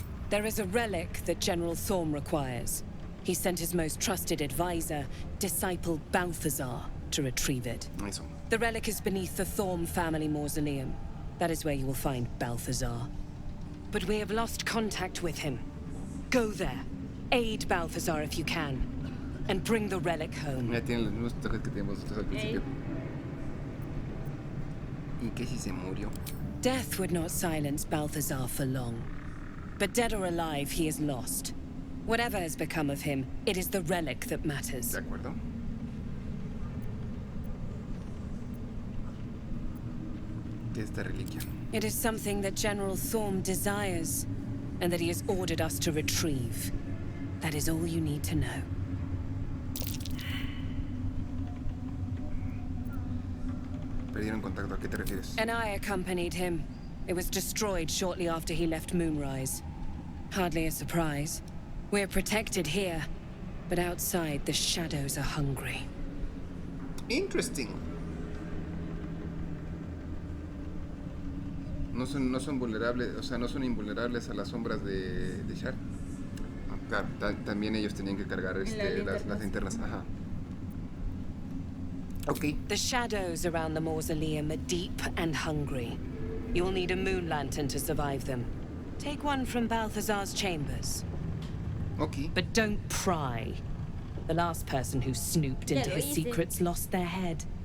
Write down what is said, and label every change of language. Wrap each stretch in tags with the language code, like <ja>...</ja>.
<en>There is a relic that General Thorm requires. He sent his most trusted advisor, disciple Balthazar, to retrieve it.</en> <es>Eso.</es> <en>The relic is beneath the Thorm family mausoleum. That is where you will find Balthazar. But we have lost contact with him. Go there. Aid Balthazar if you can. And bring the relic home.</en> <es>Ya tienen los mismos toques que teníamos nosotros al principio. ¿Y qué si se murió?</es> <en>Death would not silence Balthazar for long. But dead or alive, he is lost. Whatever has become of him, it is the relic that matters.</en> <es>De acuerdo. ¿Qué es esta reliquia?</es> <en>It is something that General Thorm desires, and that he has ordered us to retrieve. That is all you need to know.</en> <es>Perdieron contacto. ¿A qué te refieres?</es> <en>And I accompanied him. It was destroyed shortly after he left Moonrise. Hardly a surprise. We're protected here, but outside the shadows are hungry. Interesting.</en> <es>No son vulnerables, o sea, no son invulnerables a las sombras de Shar. Ah, claro, también ellos tenían que cargar las linternas. Ajá.</es> <en>Okay. The shadows around the mausoleum are deep and hungry. You'll need a moon lantern to survive them. Take one from Balthazar's chambers. Okay. But don't pry. The last person who snooped into his secrets lost their head.</en>